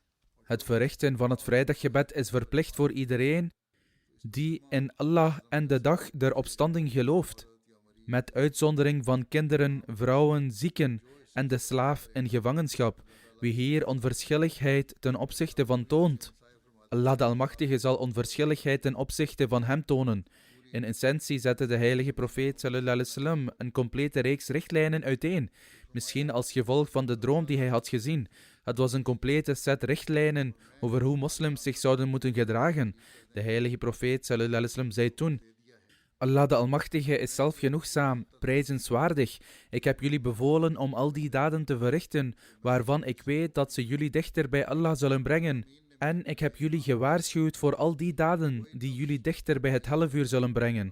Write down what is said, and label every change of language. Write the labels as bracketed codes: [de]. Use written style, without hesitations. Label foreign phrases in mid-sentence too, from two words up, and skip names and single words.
[nl] Het verrichten van het vrijdaggebed is verplicht voor iedereen die in Allah en de dag der opstanding gelooft, met uitzondering van kinderen, vrouwen, zieken en de slaaf in gevangenschap, wie hier onverschilligheid ten opzichte van toont. Allah de Almachtige zal onverschilligheid ten opzichte van hem tonen. In essentie zette de heilige profeet [ar] صلى الله عليه وسلم [nl] een complete reeks richtlijnen uiteen, misschien als gevolg van de droom die hij had gezien. Het was een complete set richtlijnen over hoe moslims zich zouden moeten gedragen. De heilige profeet [ar] صلى الله عليه وسلم [nl] zei toen: Allah de Almachtige is zelfgenoegzaam, prijzenswaardig. Ik heb jullie bevolen om al die daden te verrichten, waarvan ik weet dat ze jullie dichter bij Allah zullen brengen. En ik heb jullie gewaarschuwd voor al die daden die jullie dichter bij het hellevuur zullen brengen.